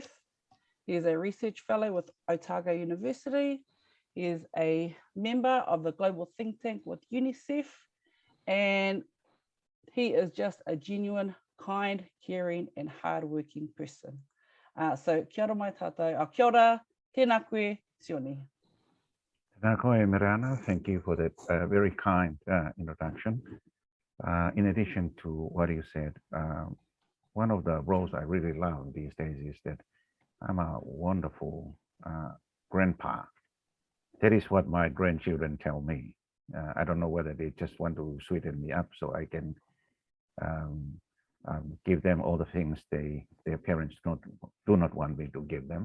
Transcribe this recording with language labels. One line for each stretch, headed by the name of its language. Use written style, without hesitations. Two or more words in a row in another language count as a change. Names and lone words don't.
English: He is a research fellow with Otago University. He is a member of the global think tank with UNICEF. And he is just a genuine, kind, caring, and hardworking person.
Māori: So kia ora mai tātou. Kia ora, tēnā koe, Sione. Tēnā koe, Mirana.
English: Thank you for that very kind introduction. In addition to what you said, one of the roles I really love these days is that I'm a wonderful grandpa. That is what my grandchildren tell me. I don't know whether they just want to sweeten me up so I can give them all the things their parents do not want me to give them.